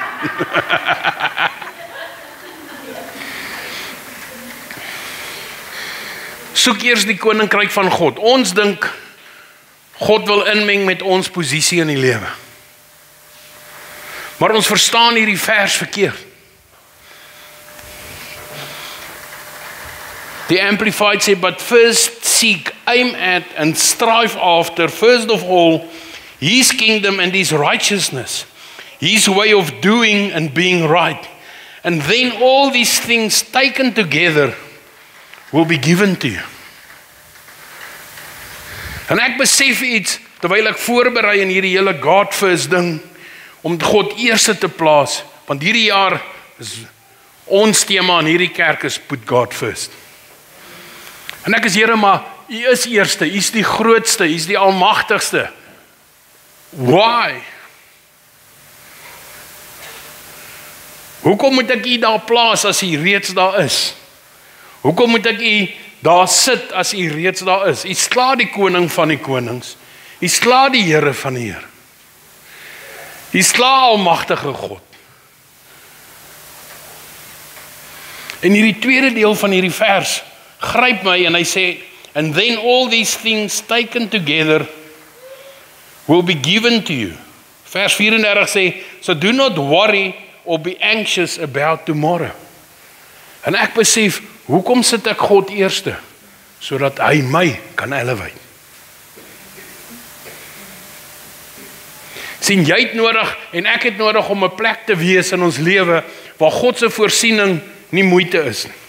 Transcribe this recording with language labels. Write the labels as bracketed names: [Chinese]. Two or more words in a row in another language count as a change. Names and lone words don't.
[Afrikaans] Soek eers die koninkryk van God. Ons dink God wil inmeng met ons posisie in die lewe. Maar ons verstaan hierdie vers verkeerd. The Amplified sê, [English] but first seek, aim at, and strive after, first of all, His kingdom and His righteousness, His way of doing and being right. And then all these things taken together will be given to you. [Afrikaans] En ek besef iets, terwyl ek voorberei in hierdie hele God first ding, om God eerste te plaas, want hierdie jaar is ons tema in hierdie kerk is [English] put God first. [Afrikaans] En ek is Here, maar U is eerste, U is die grootste, U is die almagtigste. [English] Why? [Afrikaans] Hoekom moet ek U daar plaas as U reeds daar is? Hoekom moet ek U daar sit as U reeds daar is? U sla die koning van die konings. U sla die Here van die Here. U sla almagtige God. En hierdie tweede deel van hierdie vers gryp my en hy sê, [English] and then all these things taken together will be given to you. [Afrikaans] Vers 34 sê, [English] so do not worry or be anxious about tomorrow. [Afrikaans] En ek besef, hoekom sit ek God eerste? Sodat hy my kan elevate. Sien, jy het nodig en ek het nodig om 'n plek te wees in ons lewe waar God se voorsiening nie moeite is nie.